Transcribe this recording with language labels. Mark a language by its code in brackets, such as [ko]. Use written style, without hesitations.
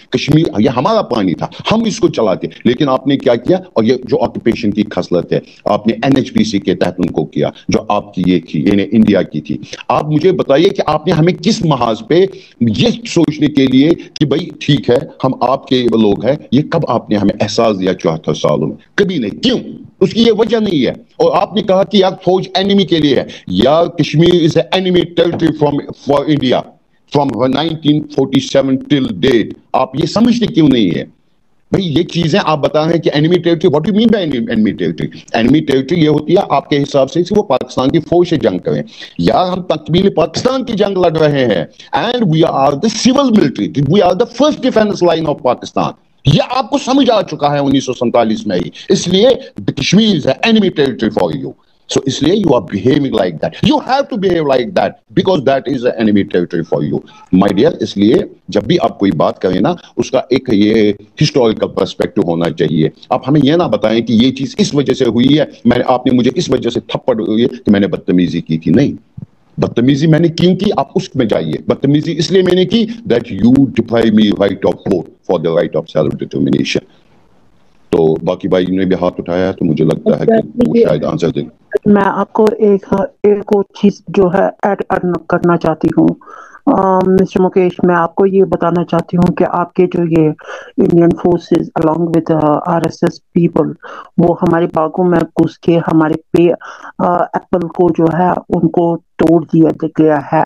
[ur] کشمیر یہ ہمارا پانی تھا، ہم اس کو چلاتے، لیکن آپ نے کیا کیا؟ اور یہ جو آکوپیشن کی خصلت ہے، آپ نے NHPC کے تحت ان کو کیا جو آپ کی یہ تھی، یعنی انڈیا کی تھی. آپ مجھے بتائیے کہ آپ نے ہمیں کس محاذ پہ یہ سوچنے کے لیے کہ بھائی ٹھیک ہے ہم آپ کے لوگ ہیں، یہ کب آپ نے ہمیں احساس دیا 74 سالوں میں؟ کبھی نہیں. کیوں؟ اس کی یہ وجہ نہیں ہے. اور آپ نے کہا کہ یار فوج اینیمی کے لیے ہے. یا کشمیر [en] Is a enemy territory for India from 1947 till date. [ur] آپ یہ سمجھتے کیوں نہیں ہے بھئی؟ یہ چیزیں آپ بتا رہے ہیں کہ enemy territory. [en] what do you mean by enemy territory? [ur] enemy territory یہ ہوتی ہے آپ کے حساب سے وہ پاکستان کی فوج سے جنگ کریں. یا ہم تکمیل پاکستان کی جنگ لڑ رہے ہیں [en] and we are the civil military, we are the first defense line of Pakistan. [ur] یہ آپ کو سمجھ آ چکا ہے 1947 میں ہی. اس لیے Kashmir [en] is an enemy territory for you. So [ur] اس لیے [en] you are behaving like that. You have to behave like that because that is an enemy territory for you. My dear, [ur] اس لیے جب بھی آپ کوئی بات کریں نا اس کا ایک یہ ہسٹوریکل پرسپیکٹو ہونا چاہیے. آپ ہمیں یہ نہ بتائیں کہ یہ چیز اس وجہ سے ہوئی ہے, آپ نے مجھے اس وجہ سے تھپڑ ہوئی ہے کہ میں نے بدتمیزی کی تھی. نہیں, بدتمیزی میں نے کیوں کی آپ اس میں جائیے. بدتمیزی اس لیے میں نے کی [en] that you deprive me right of vote for the right of self determination. [ur] تو باقی بھائی نے بھی ہاتھ اٹھایا ہے تو مجھے لگتا ہے کہ وہ شاید آنسر دیں. میں آپ کو ایک اور چیز جو ہے ایڈ کرنا چاہتی ہوں. مسٹر مکیش, میں آپ کو یہ بتانا چاہتی ہوں کہ آپ کے جو یہ Indian forces along with RSS people وہ ہمارے باغوں میں گھس کے ہمارے ایپل کو جو ہے ان کو توڑ دیا گیا ہے.